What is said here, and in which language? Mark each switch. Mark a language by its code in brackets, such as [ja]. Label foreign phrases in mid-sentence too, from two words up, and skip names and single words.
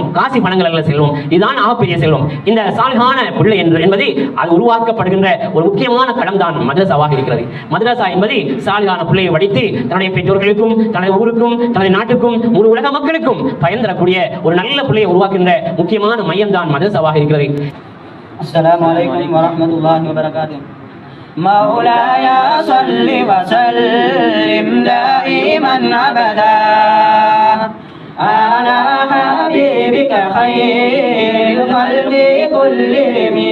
[ta] காசி பணங்கள் அல்ல செல்வம், இதுதான் ஆகப்பெரிய செல்வம். இந்த சாலிஹான பிள்ளை என்பது அது உருவாக்கப்படுகின்ற ஒரு முக்கியமான களம் தான் மதரசாவாக இருக்கிறது. மதரசா என்பது சாலிஹான பிள்ளையை வடித்து தன்னுடைய பெற்றோர்களுக்கும் தனது ஊருக்கும் தனது நாட்டுக்கும் முழு உலக மக்களுக்கும் பயன் தரக்கூடிய ஒரு நல்ல பிள்ளையை உருவாக்குகின்ற முக்கியமான மையம் தான் மதரசாவாக இருக்கிறது. [ar] السلام عليكم ورحمة الله وبركاته. مولاي صل وسلم دائما أبدا على حبيبك خير الخلق كلهم.